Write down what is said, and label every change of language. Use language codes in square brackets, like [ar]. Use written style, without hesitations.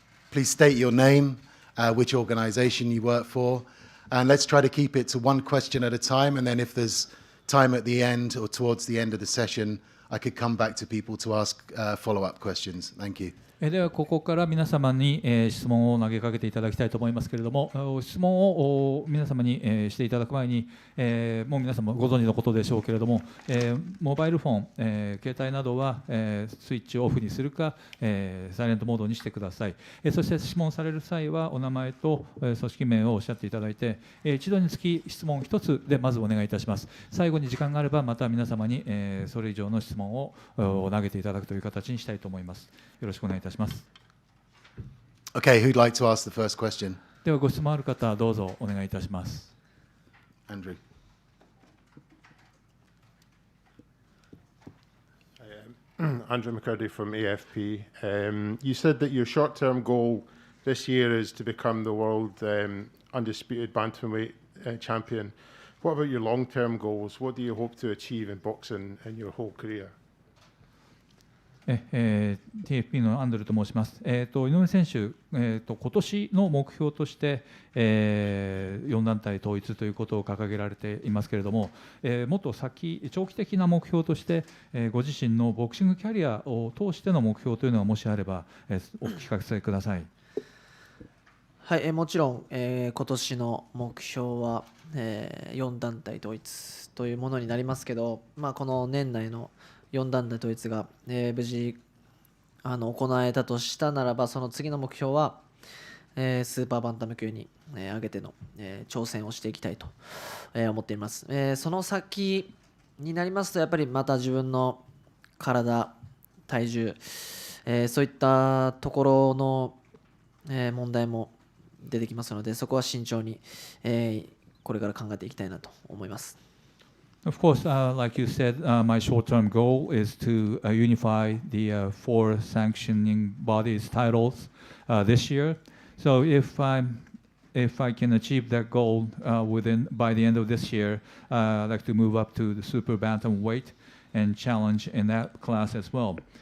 [en] Please state your name, which organization you work for, and let's try to keep it to one question at a time, and then if there's time at the end or towards the end of the session, I could come back to people to ask follow-up questions. Thank you. [ja] ではここから皆様に質問を投げかけていただきたいと思いますけれども、質問を皆様にしていただく前に、もう皆様ご存知のことでしょうけれども、モバイルフォン、携帯などはスイッチをオフにするかサイレントモードにしてください。そして質問される際はお名前と組織名をおっしゃっていただいて、一度につき質問1つでまずお願いいたします。最後に時間があればまた皆様にそれ以上の質問を投げていただくという形にしたいと思います。よろしくお願いいたします。 [en] Okay, who'd like to ask the first question? [ja] ではご質問ある方どうぞお願いいたします。 [en] Andrew. Andrew McCurdy from AFP. You said that your short-term goal this year is to become the world undisputed bantamweight champion. What about your long-term goals? What do you hope to achieve in boxing in your whole career? [ja] TFP のアンドルと申します。井上選手、今年の目標として、4団体統一ということを掲げられていますけれども、もっと長期的な目標として、ご自身のボクシングキャリアを通しての目標というのがもしあれば、お聞かせください。はい、もちろん、今年の目標は、4団体統一というものになりますけど、この年内の4団体統一が、無事行えたとしたならば、その次の目標は、スーパーバンタム級に、上げての、挑戦をしていきたいと、思っています。その先になりますと、やっぱりまた自分の体、体重、そういったところの、問題も出てきますので、そこは慎重に、これから考えていきたいなと思います。 [en] Of course, like you said, my short-term goal is to unify the four sanctioning bodies titles this year. So if I can achieve that goal by the end of this year, I'd like to move up to the super bantamweight and challenge in that class as well.